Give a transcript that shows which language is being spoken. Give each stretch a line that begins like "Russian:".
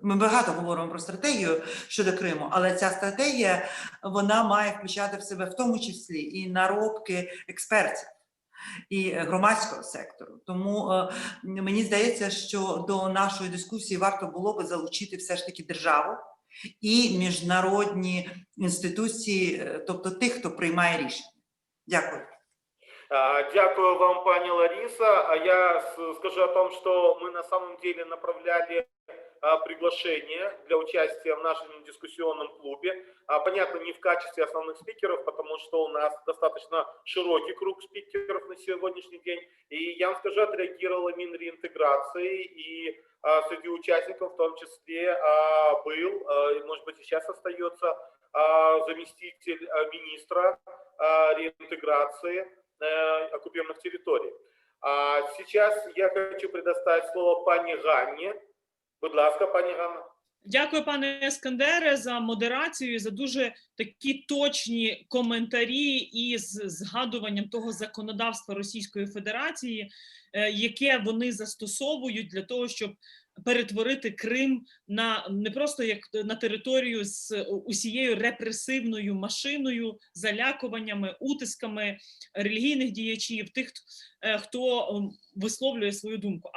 Ukrainian: Ми багато говоримо про стратегію щодо Криму, але ця стратегія, вона має включати в себе в тому числі і наробки експертів і громадського сектору. Тому мені здається, що до нашої дискусії варто було би залучити все ж таки державу і міжнародні інституції, тобто тих, хто приймає рішення. Дякую. Дякую вам, пані Лариса.
Russian: Я скажу о том, что мы на самом деле направляли приглашение для участия в нашем дискуссионном клубе. Понятно, не в качестве основных спикеров, потому что у нас достаточно широкий круг спикеров на сегодняшний день. И я вам скажу, отреагировала Минреинтеграции, и среди участников в том числе был, может быть, и сейчас остается заместитель министра реинтеграции оккупированных территорий. Сейчас я хочу предоставить слово пані Ганні.
Ukrainian: Будь ласка, пані Ганна. Дякую, пане Ескандере, за модерацію, за дуже такі точні коментарі із згадуванням того законодавства Російської Федерації, яке вони застосовують для того, щоб перетворити Крим на не просто як на територію з усією репресивною машиною, залякуваннями, утисками релігійних діячів, тих, хто висловлює свою думку.